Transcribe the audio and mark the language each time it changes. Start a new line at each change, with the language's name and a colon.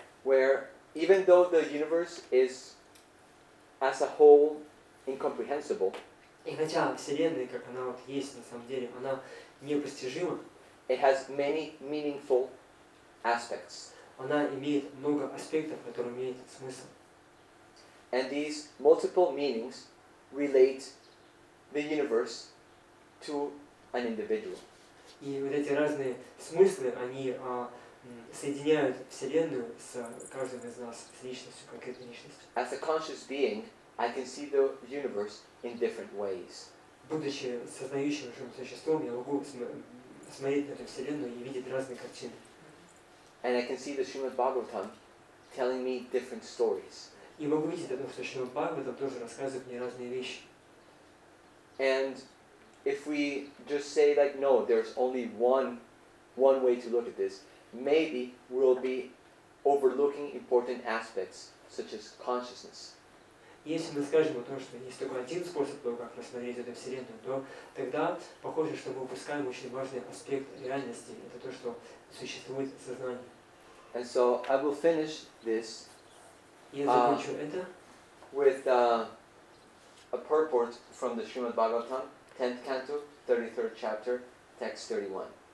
English: Where even though the universe is as a whole incomprehensible,
Russian: и хотя Вселенная, как она вот есть на самом деле, она непостижима,
English: it has many meaningful aspects.
Russian: Она имеет много аспектов, которые имеют смысл.
English: And these multiple meanings relate the universe to an individual.
Russian: И вот эти разные смыслы, они соединяют Вселенную с каждым из нас, с личностью, конкретной личностью.
English: As a conscious being, I can see the universe in different ways.
Russian: Будучи сознающим живым существом, я могу смотреть на эту Вселенную и видеть разные картины.
English: And I can see the Srimad Bhagavatam telling me different stories.
Russian: И могу видеть о том, что Шримад Бхагаватам тоже рассказывает мне разные вещи.
English: And if we just say like, no, there's only one way to look at this, maybe we'll be overlooking important aspects, such as consciousness.
Russian: Если мы скажем о том, что есть только один способ того, как рассмотреть эту Вселенную, то тогда похоже, что мы упускаем очень важный аспект реальности. Это то, что существует сознание.
English: And so I will finish this
Russian: И я закончу это
English: with a purport from the Srimad Bhagavatam, 10th canto, 33rd chapter, text 31.